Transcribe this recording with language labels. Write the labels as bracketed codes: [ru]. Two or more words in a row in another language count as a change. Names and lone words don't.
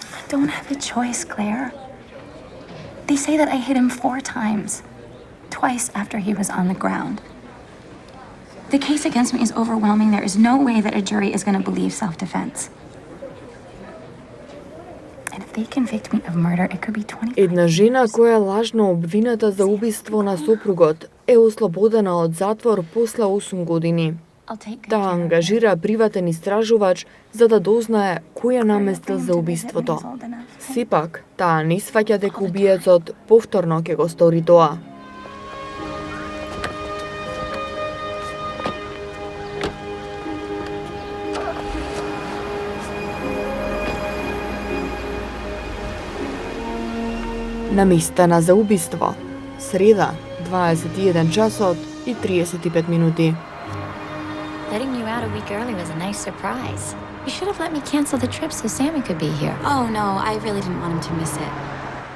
[en] don't have a choice, Claire. They say that I hit him 4 times. Twice after he was on the ground. The case against me is overwhelming. There is no way that a jury is going to believe self-defense. And if they convict me of murder, it could be 25 [mk] Една жена која е лажно обвината за убиство на сопругот е ослободена од затвор после 8 години. Таа ангажира приватен истражувач за да дознае кој ја наместил за убиството. Сепак, таа не сваќа дека убиецот повторно ќе го стори тоа. Наместена за убиство. Среда, 21 часот и 35 минути. [en] Letting you out a week early was a nice surprise. You should have let me cancel the trip so Sammy could be here. Oh no, I really didn't want him to miss it.